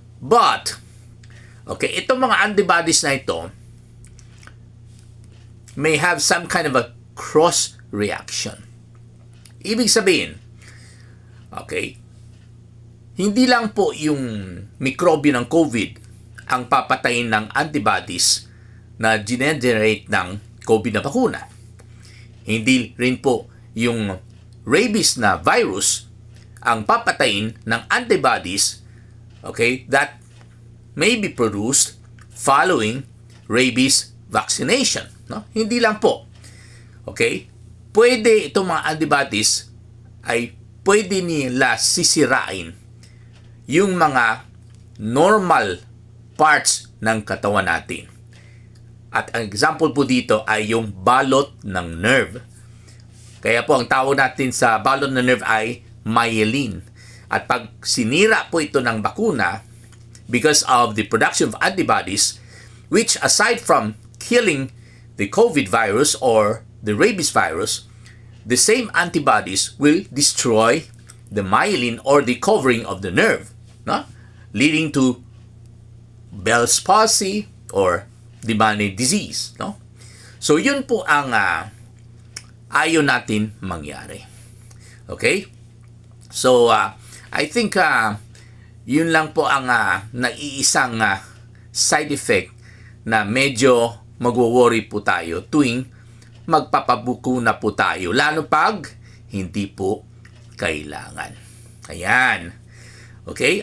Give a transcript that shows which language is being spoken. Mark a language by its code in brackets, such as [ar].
[en] But, okay, [tl] itong mga antibodies na ito [en] may have some kind of a cross reaction. [tl] Ibig sabihin, okay, hindi lang po yung mikrobe ng COVID ang papatayin ng antibodies na generate ng COVID na bakuna. Hindi rin po yung rabies na virus ang papatayin ng antibodies, okay, [en] that may be produced following rabies vaccination. [tl] No? Hindi lang po. Okay? Pwede itong mga antibodies ay pwede nila sisirain yung mga normal parts ng katawan natin. At ang example po dito ay yung balot ng nerve. Kaya po ang tawag natin sa balot ng nerve ay myelin. At pag sinira po ito ng bakuna, [en] because of the production of antibodies, which aside from killing the COVID virus or the rabies virus, the same antibodies will destroy the myelin or the covering of the nerve, no? Leading to Bell's palsy or Devaney disease, no? [tl] So yun po ang ayaw natin mangyari. Okay? [en] So I think [tl] yun lang po ang naiisang side effect na medyo magwo-worry po tayo tuwing magpapabuko na po tayo, lalo pag hindi po kailangan. Ayan. Okay?